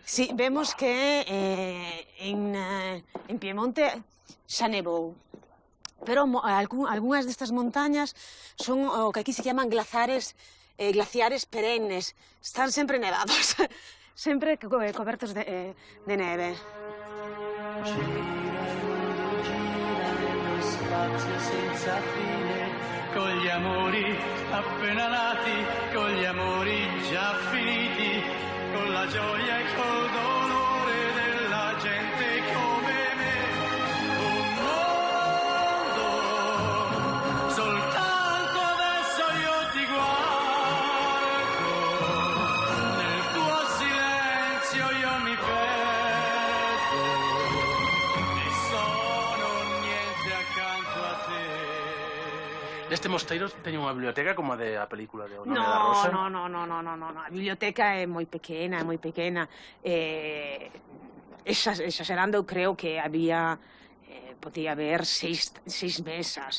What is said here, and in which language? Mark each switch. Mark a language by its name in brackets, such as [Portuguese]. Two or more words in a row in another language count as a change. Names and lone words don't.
[Galician] Sí, vemos que en Piemonte xa nevou. Pero algunhas destas montañas son o que aquí [Spanish] se llaman [Galician] glaciares perennes. Están sempre nevados. Sempre cobertos de neve. [Italian] Girano spazi senza fine, con gli amori appena nati, con gli amori già finiti, con la gioia e col dolore della gente come me. Un mondo, soltanto adesso io ti guardo, nel tuo silenzio io mi perdo e sono niente accanto a te. [Galician] Este mosteiro teña unha biblioteca como a da película de O nome da rosa? No. A biblioteca é moi pequena, exagerando, creo que podía haber seis mesas.